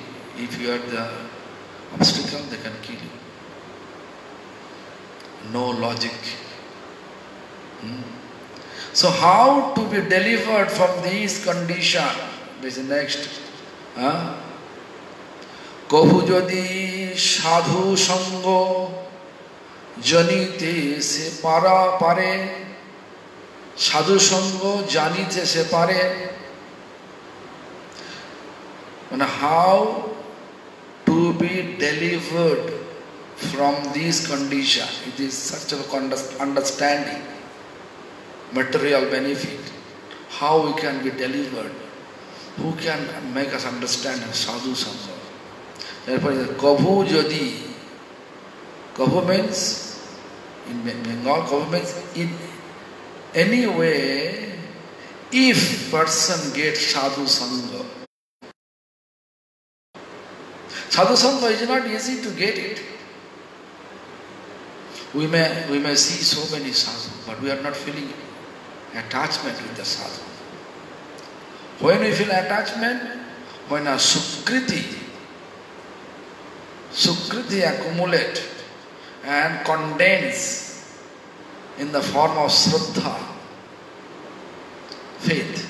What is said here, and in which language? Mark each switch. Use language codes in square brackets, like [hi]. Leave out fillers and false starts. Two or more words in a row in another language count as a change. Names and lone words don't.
[en] If you are the obstacle, they can kill you. No logic. So how to be delivered from these conditions? This is next. [bn] কাহু যদি সাধু সঙ্গ জানিতে সে পারা পারে. সাধু সঙ্গ জানিতে সে পারে. [en] And how to be delivered from these conditions? It is such an understanding. Material benefit. How we can be delivered? Who can make us understand [bn] সাধু সঙ্গ? [en] Therefore, [bn] কভু যদি. [en] Kabhu means, in Bengal, kabhu means in any way, if person gets [bn] সাধু সঙ্গ. সাধু সঙ্গ [en] is not easy to get it. We may see so many sadhu, but we are not feeling attachment with the sadhu. When we feel attachment, when a sukriti accumulate and condense in the form of shraddha, faith.